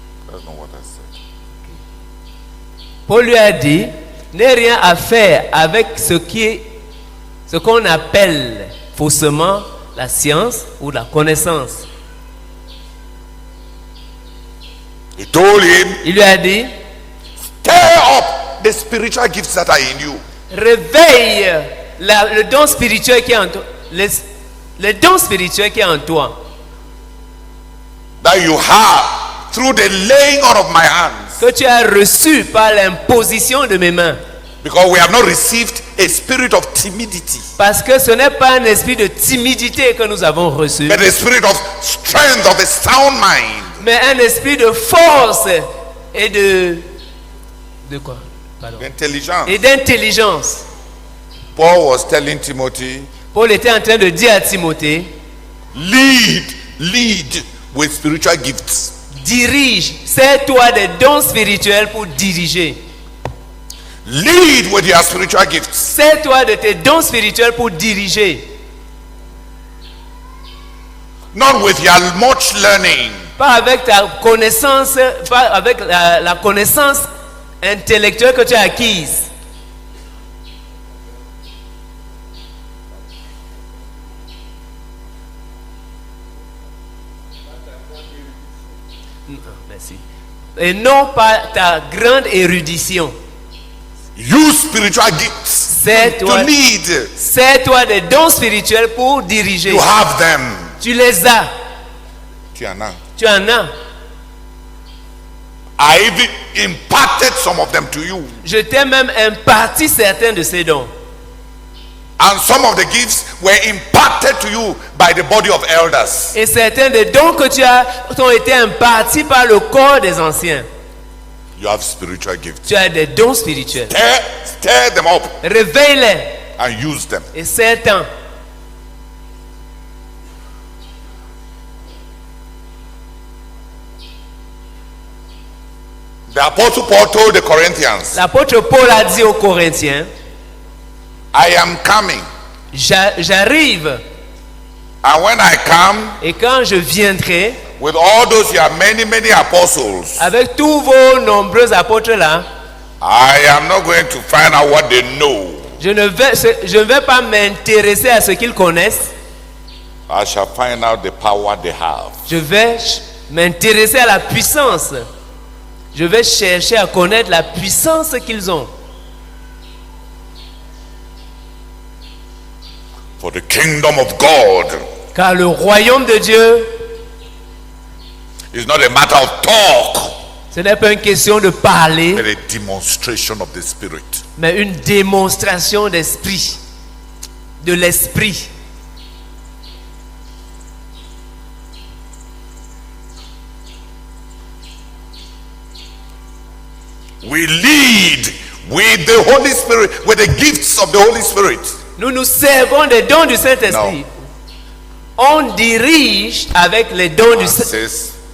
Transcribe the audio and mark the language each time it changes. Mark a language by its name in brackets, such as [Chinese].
[English] That's not what I said. [French] Paul lui a dit, n'a rien à faire avec ce qu'on appelle faussement la science ou la connaissance. [English] He told him, [French] il lui a dit, [English] stir up the spiritual gifts that are in you. [French] Réveille le don spirituel qui est en toi. Le don spirituel qui est en toi. [English] That you have through the laying on of my hands. [French] Que tu as reçu par l'imposition de mes mains. [English] Because we have not received a spirit of timidity. [French] Parce que ce n'est pas un esprit de timidité que nous avons reçu. [English] But a spirit of strength, of a sound mind. [French] Mais un esprit de force et de quoi? D'intelligence. Et d'intelligence. [English] Paul was telling Timothy. [French] Paul était en train de dire à Timothée. [English] Lead with spiritual gifts. [French] Dirige. Sers-toi des dons spirituels pour diriger. [English] Lead with your spiritual gifts. [French] Sers-toi de tes dons spirituels pour diriger. [English] Not with your much learning. [French] Pas avec ta connaissance, pas avec la connaissance intellectuelle que tu as acquise. Merci. Et non pas ta grande érudition. [English] Use spiritual gifts to lead. [French] Sers-toi des dons spirituels pour diriger. [English] You have them. [French] Tu les as. Tu en as. Tu en as. [English] I even imparted some of them to you. [French] Je t'ai même imparti certains de ces dons. [English] And some of the gifts were imparted to you by the body of elders. [French] Et certains des dons que tu as t'ont été impartis par le corps des anciens. [English] You have spiritual gifts. [French] Tu as des dons spirituels. [English] Stir them up. [French] Réveille-les. [English] And use them. [French] Et certains. [English] The apostle Paul told the Corinthians, [French] l'apôtre Paul a dit aux Corinthiens, [English] I am coming. [French] J'arrive. [English] And when I come, [French] et quand je viendrai, [English] with all those your many apostles, [French] avec tous vos nombreux apôtres là, [English] I am not going to find out what they know. [French] Je ne vais pas m'intéresser à ce qu'ils connaissent. [English] I shall find out the power they have. [French] Je vais m'intéresser à la puissance. Je vais chercher à connaître la puissance qu'ils ont. [English] For the kingdom of God, [French] car le royaume de Dieu, [English] is not a matter of talk, [French] ce n'est pas une question de parler, [English] but a demonstration of the Spirit. [French] Mais une démonstration d'esprit, de l'esprit. [English] We lead with the Holy Spirit, with the gifts of the Holy Spirit. [French] Nous nous servons des dons du Saint-Esprit. On dirige avec les dons du Saint-Esprit.